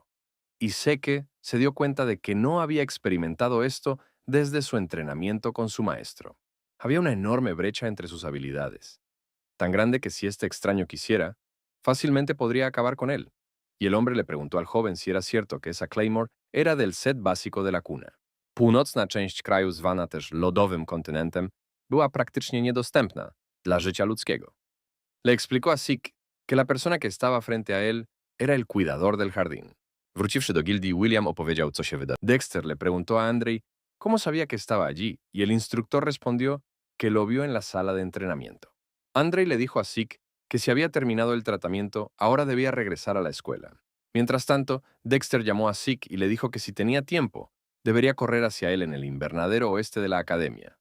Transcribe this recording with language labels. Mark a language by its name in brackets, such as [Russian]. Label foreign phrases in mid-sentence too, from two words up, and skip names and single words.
[Spanish] Y Seke se dio cuenta de que no había experimentado esto desde su entrenamiento con su maestro. Había una enorme brecha entre sus habilidades, tan grande que si este extraño quisiera, fácilmente podría acabar con él. Y el hombre le preguntó al joven si era cierto que esa Claymore era del set básico de la cuna. [Polish] Północna część kraju, zwana też lodowym kontynentem, była praktycznie niedostępna dla życia ludzkiego. [Spanish] Le explicó a Sik que la persona que estaba frente a él era el cuidador del jardín. [Polish] Wróciwszy do gildii, William opowiedział, co się wydarzyło. [Spanish] Dexter le preguntó a Andrei cómo sabía que estaba allí, y el instructor respondió que lo vio en la sala de entrenamiento. Andrei le dijo a Sik que si había terminado el tratamiento, ahora debía regresar a la escuela. Mientras tanto, Dexter llamó a Sik y le dijo que si tenía tiempo, debería correr hacia él en el invernadero oeste de la academia.